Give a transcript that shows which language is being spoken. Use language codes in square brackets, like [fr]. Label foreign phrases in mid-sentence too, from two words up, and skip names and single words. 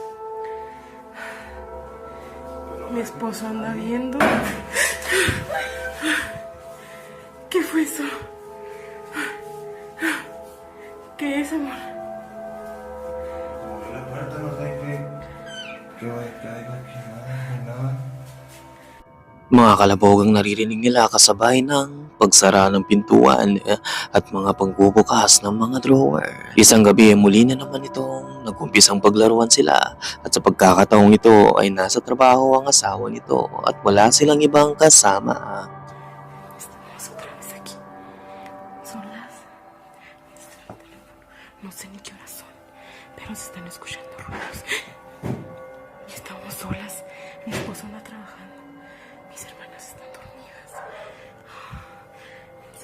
[es] Mi esposo anda viendo. ¿Qué fue eso? ¿Qué es, amor? La puerta, no sé qué va a caer aquí, nada. [tl] Mga kalabog ang naririnig nila kasabay ng pagsara ng pintuan at mga pagbubukas ng mga drawer. Isang gabi muli na naman itong nagumpisang paglaruan sila at sa pagkakataong ito ay nasa trabaho ang asawa nito at wala silang ibang kasama. [es] Estamos otra vez aquí. Son las... no sé ni qué horas son, pero se están escuchando ruidos. Y estamos solas. Mi esposo anda trabajando. Mis hermanas están dormidas.